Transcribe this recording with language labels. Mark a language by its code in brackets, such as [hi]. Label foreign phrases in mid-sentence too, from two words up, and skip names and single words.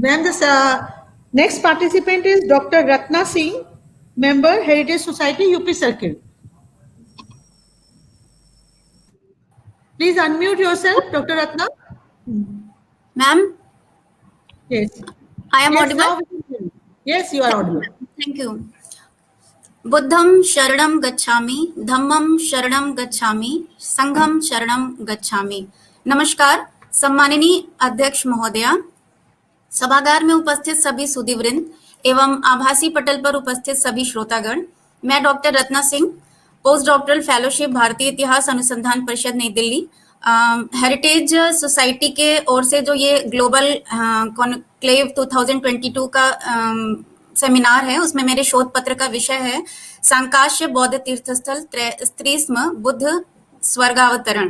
[en] Ma'am, this next participant is Dr. Ratna Singh, member, Heritage Society, UP Circle. Please unmute yourself, Dr. Ratna. Ma'am, Yes. I am Yes, audible. now we can hear you. Yes, you are audible. Thank you. [pi] Buddham sharanam gacchami, dhammam sharanam gacchami, संघम शरणम गच्छामि. [hi] नमस्कार सम्माननीय अध्यक्ष महोदया, सभागार में उपस्थित सभी सुधीवृंद एवं आभासी पटल पर उपस्थित सभी श्रोतागण, मैं डॉक्टर रत्ना सिंह, [en] post doctoral fellowship [hi] भारतीय इतिहास अनुसंधान परिषद नई दिल्ली, हेरिटेज सोसाइटी के ओर से जो ये ग्लोबल कॉन्क्लेव 2022 का सेमिनार है, उसमें मेरे शोध पत्र का विषय है सांकाश्य बौद्ध तीर्थस्थल स्त्रीस्म बुद्ध स्वर्गावतरण.